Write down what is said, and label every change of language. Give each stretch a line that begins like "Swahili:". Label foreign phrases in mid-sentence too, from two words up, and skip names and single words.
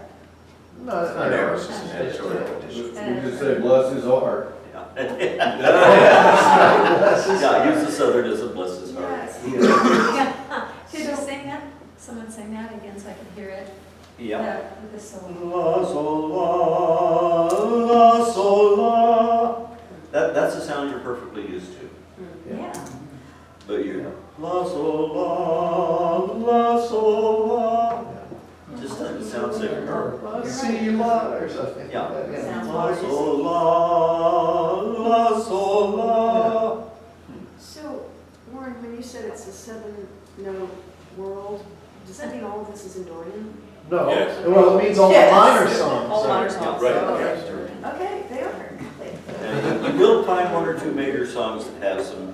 English: No, it's not An error. error. It's just an editorial addition. You just say, bless his heart. Yeah, use the southernism, bless his heart. Yes. Yeah. Could you sing that? Someone sing that again so I can hear it? Yeah. With the solo. La, sol, la, sol, la. That's a sound you're perfectly used to. Yeah. But you're la, sol, la, sol, la. Just doesn't sound sick. C, la, or something. Yeah. Sounds La, hard. sol, la, sol, la. So, Warren, when you said it's a 7-note world, does that mean all of this is in Dorian? No, Yes. well, it means all the Yes. minor songs. All the minor songs. Right. Okay. Okay, they are. And you will find one or two major songs that have some